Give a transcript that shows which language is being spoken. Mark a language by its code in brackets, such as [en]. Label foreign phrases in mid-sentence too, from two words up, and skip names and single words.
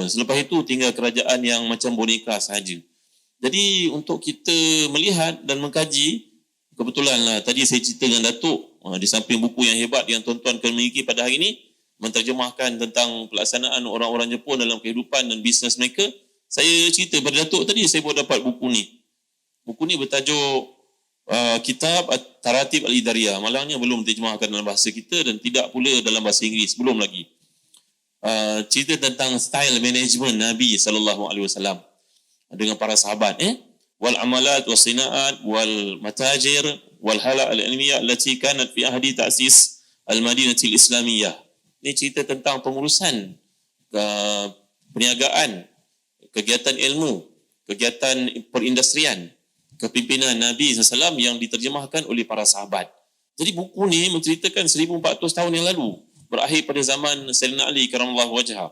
[ms] Selepas itu tinggal kerajaan yang macam boneka sahaja. Jadi untuk kita melihat dan mengkaji, kebetulan lah tadi saya cerita dengan Datuk, di samping buku yang hebat yang tuan-tuan kena miliki pada hari ini, menterjemahkan tentang pelaksanaan orang-orang Jepun dalam kehidupan dan bisnes mereka, saya cerita pada Datuk tadi, saya baru dapat buku ni. Buku ni bertajuk Kitab Taratib Al-Idariyah. Malangnya belum diterjemahkan dalam bahasa kita dan tidak pula dalam bahasa Inggeris, belum lagi. Cerita tentang [en] style management [ms] Nabi SAW dengan para sahabat. [ar] والمعاملات والصناعات والمتاجر والحالة العلمية التي كانت في عهد تأسيس المدينة الإسلامية. [ms] Ini cerita tentang pengurusan perniagaan, kegiatan ilmu, kegiatan perindustrian, kepimpinan Nabi SAW yang diterjemahkan oleh para sahabat. Jadi buku ni menceritakan 1400 tahun yang lalu, berakhir pada zaman Sayyidina Ali [ar] كرم الله وجهه.